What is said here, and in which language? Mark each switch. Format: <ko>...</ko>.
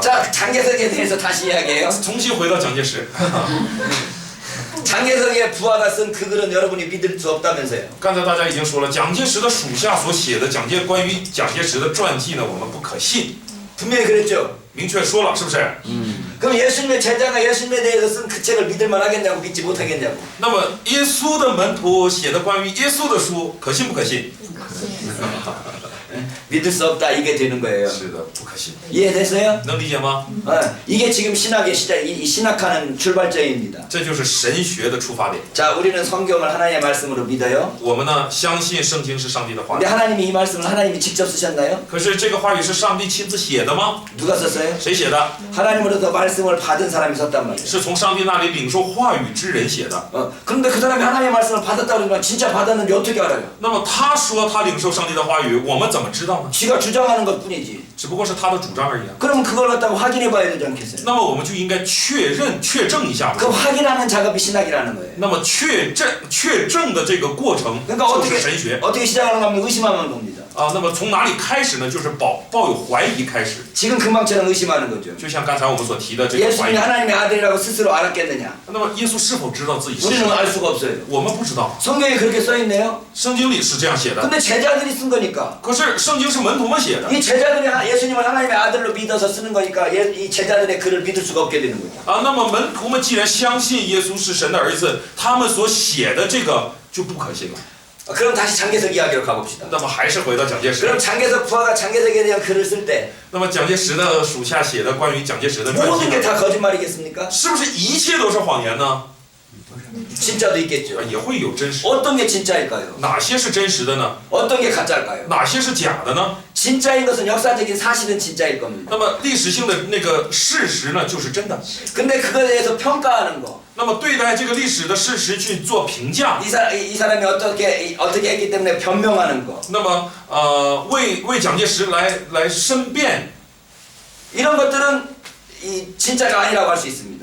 <ko>자, 장개석에 대해서 다시 이야기해요.</ko> <zh>重新回到蒋介石。</zh> <ko>장개석의 부하가 쓴 그 글은 여러분이 믿을 수 없다면서요?</ko> <zh>刚才大家已经说了，蒋介石的属下所写的关于蒋介石的传记呢，我们不可信，</zh> <ko>분명히 그랬죠?</ko> <zh>明确说了，是不是？</zh> <ko>그럼 예수님의 제자가 예수님에 대해서 쓴 그 책을 믿을 만하겠냐고 믿지 못하겠냐고?</ko> <zh>那么耶稣的门徒写的关于耶稣的书，可信不可信？</zh> <ko>믿을 수 없다 이게 되는 거예요.</ko> <zh>是的，不可信。</zh> <ko>이해됐어요?</ko> <zh>能理解吗？</zh> <ko>이게 지금 신학의 시작, 이 신학하는 출발점입니다.</ko> <zh>这就是神学的出发点。</zh> <ko>자, 우리는 성경을 하나님의 말씀으로 믿어요.</ko> <zh>我们呢，相信圣经是上帝的话</zh> <ko>근데</ko> <zh>语。</zh> <ko>하나님이 이 말씀을 하나님이 직접 쓰셨나요?</ko> <zh>可是这个话语是上帝亲自写的吗？</zh> <ko>누가 썼어요?</ko> <zh>谁写的？</zh> <ko>하나님으로부터 말씀을 받은 사람이 썼단 말이에요.</ko> <zh>是从上帝那里领受话语之人写的。</zh> <ko>그런데 그 사람이 하나님의 말씀을 받았다 그러면 진짜 받았는지 어떻게 알아요?</ko> <zh>那么他说他领受上帝的话语，我们怎么知道呢？</zh> <ko>지가 주장하는 것뿐이지.</ko> <zh>只不过是他的主张而已啊。</zh> <ko>그러면 그걸 갖다가 확인해 봐야 되지 않겠어요?</ko> <zh>那么我们就应该确证一下。</zh> <ko>그 확인하는 작업이 신학이라는 거예요.</ko> <zh>那么确证的这个过程</zh> <ko>그러니까</ko> <zh>就是神学。</zh> <ko>어떻게 시작하는가 하면 의심하는 겁니다.</ko> <zh>那么从哪里开始呢？就是抱有怀疑开始。</zh> <ko>지금 금방처럼 의심하는 거죠.</ko> <zh>就像刚才我们所提的这个怀</zh> <ko>예수님이</ko> <zh>疑。</zh> <ko>하나님의 아들이라고 스스로 알았겠느냐?</ko> <zh>那么耶稣是否知道自己是</zh> <ko>우리는</ko> <zh>神？</zh> <ko>알 수가 없어요.</ko> <zh>我们不知道，</zh> <ko>성경에 그렇게 써 있네요.</ko> <zh>圣经里是这样写的。</zh> <ko>근데 제자들이 쓴 거니까</ko> <zh>可是圣经是门徒们写的</zh> <ko>이 제자들이 예수님을 하나님의 아들로 믿어서 쓰는 거니까 이 제자들의 글을 믿을 수가 없게 되는 거죠.</ko> <zh>那么门徒们既然相信耶稣是神的儿子，他们所写的这个就不可信了。</zh> <ko>그럼 다시 장개석 이야기로 가봅시다.</ko> <zh>那么还是回到蒋介石。</zh> <ko>그럼 장개석 부하가 장개석에 대한 글을 쓸 때</ko> <zh>那么蒋介石的属下写的关于蒋介石的传</zh> <ko>모든 게</ko> <zh>记，</zh> <ko>다 거짓말이겠습니까?</ko> <zh>是不是一切都是谎言呢？</zh> <ko>진짜도 있겠죠.</ko> <zh>也会有真实。</zh> <ko>어떤 게 진짜일까요?</ko> <zh>哪些是真实的呢？</zh> <ko>어떤 게 가짜일까요?</ko> <zh>哪些是假的呢？</zh> <ko>진짜인 것은 역사적인 사실은 진짜일 겁니다.</ko> <zh>那么历史性的那个事实呢，就是真的。</zh> <ko>근데 그거에 대해서 평가하는 거.</ko> <zh>那么对待这个历史的事实去做评价，</zh> <ko>이 사람이 어떻게 했기 때문에 변명하는 거.</ko> <zh>那么为蒋介石来申辩，</zh> <ko>이런 것들은 이 진짜가 아니라고 할 수 있습니다.</ko>